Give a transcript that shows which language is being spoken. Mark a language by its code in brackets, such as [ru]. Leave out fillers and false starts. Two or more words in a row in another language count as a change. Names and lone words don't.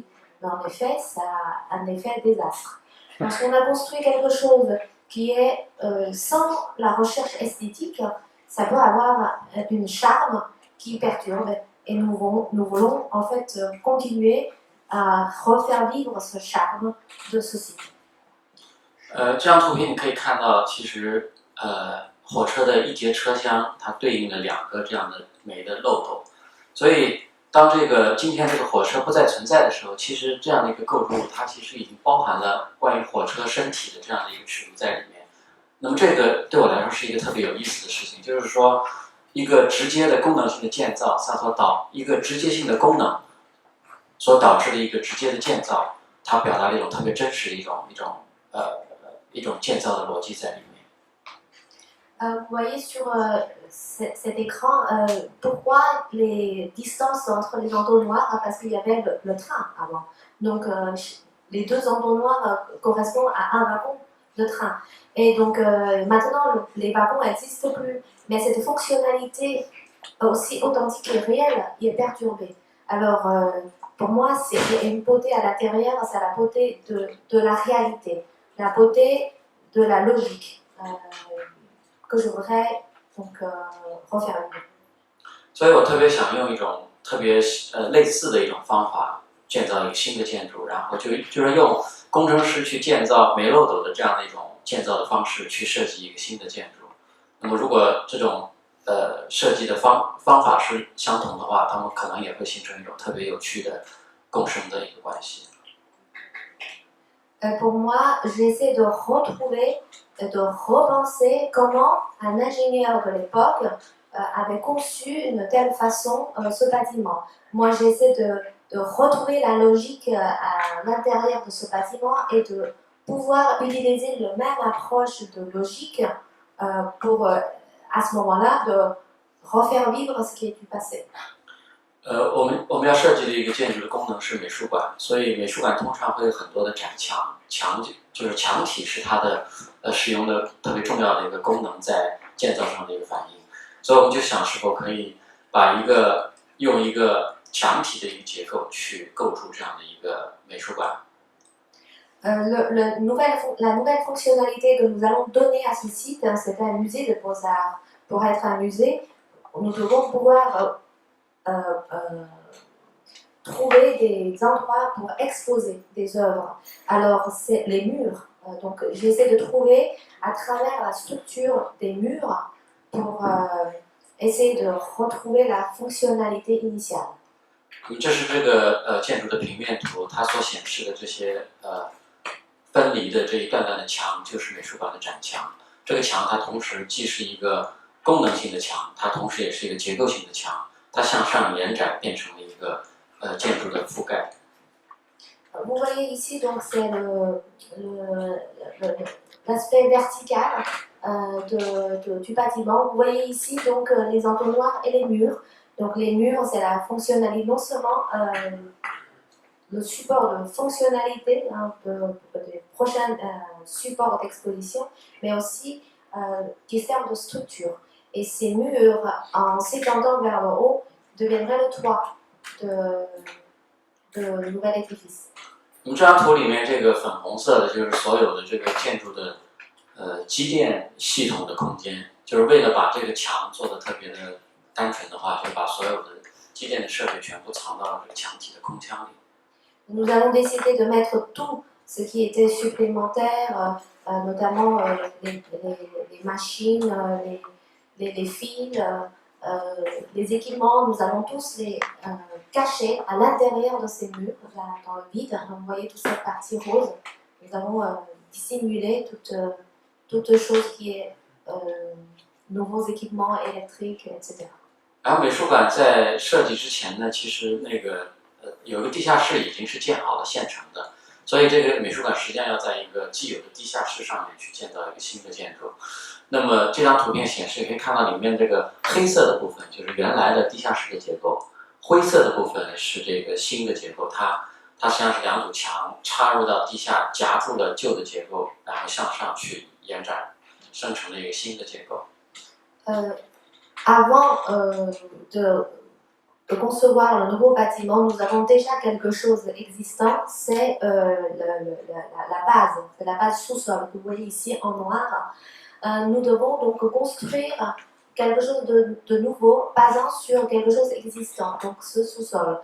[fr] Mais en effet, ça a un effet désastre. Lorsqu'on a construit quelque chose qui est sans la recherche esthétique, ça peut avoir une charme qui perturbe. Et nous voulons en fait continuer à refaire vivre ce charme de ce site. [zh] 这张图片你可以看到，其实火车的一节车厢，它对应了2个这样的煤的漏斗，所以当今天这个火车不再存在的时候，其实这样的一个构筑物，它其实已经包含了关于火车身体的这样的一个尺度在里面。那么这个对我来说是一个特别有意思的事情，就是说一个直接的功能性的建造，一个直接性的功能所导致的一个直接的建造，它表达了一种特别真实的一种建造的逻辑在里面。 [fr] Vous voyez sur cet écran pourquoi les distances entre les entonnoirs, parce qu'il y avait le train avant. Donc les 2 entonnoirs correspondent à un wagon de train. Et donc maintenant les wagons n'existent plus, mais cette fonctionnalité aussi authentique et réelle est perturbée. Alors pour moi, il y a une beauté à l'intérieur, c'est la beauté de la réalité, la beauté de la logique. Que je voudrais donc refaire vivre. [zh] 所以我特别想用一种特别类似的一种方法建造一个新的建筑，然后就是用工程师去建造煤漏斗的这样的一种建造的方式去设计一个新的建筑。那么如果这种设计的方法是相同的话，它们可能也会形成一种特别有趣的共生的一个关系。 [fr] Pour moi, j'essaie de retrouver, de repenser comment un ingénieur de l'époque avait conçu une telle façon ce bâtiment. Moi, j'essaie de retrouver la logique à l'intérieur de ce bâtiment et de pouvoir utiliser la même approche de logique pour, à ce moment-là, de refaire vivre ce qui est du passé. [zh] 我们要设计的一个建筑的功能是美术馆，所以美术馆通常会有很多的展墙就是墙体是它的使用的特别重要的一个功能在建造上的一个反应，所以我们就想是否可以用一个墙体的一个结构去构筑这样的一个美术馆。 [fr] La nouvelle fonctionnalité que nous allons donner à ce site, c'est un musée de beaux-arts. Pour être un musée, nous devons pouvoir trouver des endroits pour exposer des œuvres. Alors, les murs Donc j'essaie de trouver à travers la structure des murs pour essayer de retrouver la fonctionnalité initiale. [zh] 这是这个建筑的平面图，它所显示的这些分离的这一段段的墙，就是美术馆的展墙。这个墙它同时既是一个功能性的墙，它同时也是一个结构性的墙，它向上延展变成了一个建筑的覆盖。 [fr] Vous voyez ici, donc c'est l'aspect vertical du bâtiment. Vous voyez ici donc les entonnoirs et les murs. Donc les murs, c'est la fonctionnalité, non seulement le support de fonctionnalité des prochains supports d'exposition, mais aussi qui servent de structure. Et ces murs, en s'étendant vers le haut, deviendraient le toit de nouvel édifice. [zh] 我们这张图里面这个粉红色的，就是所有的这个建筑的机电系统的空间，就是为了把这个墙做的特别的单纯的话，就把所有的机电的设备全部藏到了这个墙体的空腔里。 [fr] Nous avons décidé de mettre tout ce qui était supplémentaire, notamment les machines, les fils, les équipements, nous allons tous les cacher à l'intérieur de ces murs, dans le vide. Vous voyez toute cette partie rose. Nous avons dissimulé toute chose qui est nouveaux équipements électriques, etc. [zh] 然后美术馆在设计之前呢，其实那个有个地下室已经是建好了现成的，所以这个美术馆实际上要在一个既有的地下室上面去建造一个新的建筑。那么这张图片显示，可以看到里面这个黑色的部分就是原来的地下室的结构，灰色的部分是这个新的结构，它实际上是两堵墙插入到地下，夹住了旧的结构，然后向上去延展，生成了一个新的结构。 [fr] Avant de concevoir le nouveau bâtiment, nous avons déjà quelque chose d'existant, c'est la base sous-sol que vous voyez ici en noir. Nous devons donc construire quelque chose de nouveau, basant sur quelque chose d'existant, donc ce sous-sol.